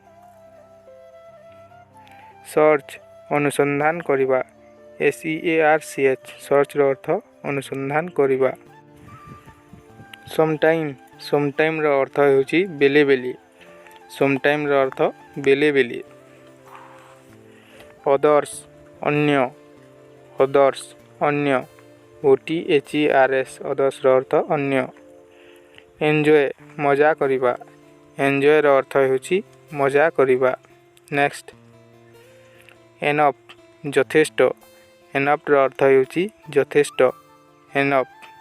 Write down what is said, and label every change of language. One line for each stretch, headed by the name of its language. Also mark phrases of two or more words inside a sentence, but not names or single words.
Odia: ସର୍ଚ୍ଚ ଅନୁସନ୍ଧାନ କରିବା SEARCH ସର୍ଚ୍ଚ ର ଅର୍ଥ ଅନୁସନ୍ଧାନ କରିବା। ସମଟାଇମ ର ଅର୍ଥ ହେଉଛି ବେଳେ ବେଳେ ସମଟାଇମ ର ଅର୍ଥ ବେଳେ ବେଳେ। ଅଦର୍ସ ଅନ୍ୟ ଅନ୍ୟ OTHERS ଅଦର୍ସର ଅର୍ଥ ଅନ୍ୟ। ଏନ୍ଜୟ ମଜା କରିବା। ଏନ୍ଜୟର ଅର୍ଥ ହେଉଛି ମଜା କରିବା। ନେକ୍ସଟ ଏନଫ୍ ଯଥେଷ୍ଟ। ଏନଫ୍ର ଅର୍ଥ ହେଉଛି ଯଥେଷ୍ଟ। ଏନଫ୍।